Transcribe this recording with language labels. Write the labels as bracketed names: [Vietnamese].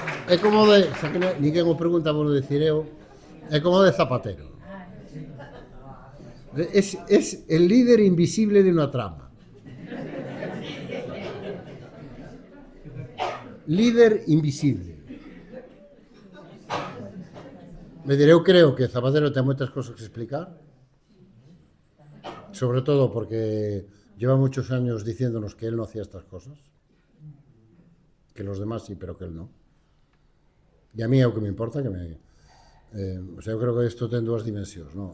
[Galician] É como de, xa que ninguén o pregunta por decir eu, é como de Zapatero. [Spanish] Es el líder invisible de una trama. Líder invisible. [Galician] Me diré, eu creo que Zapatero ten moitas cosas que explicar, sobre todo porque [Spanish] lleva muchos años diciéndonos que él no hacía estas cosas, que los demás sí, pero que él no. [Galician] E a mí é o que me importa, que o sea, eu creo que isto ten dúas dimensións, ¿no?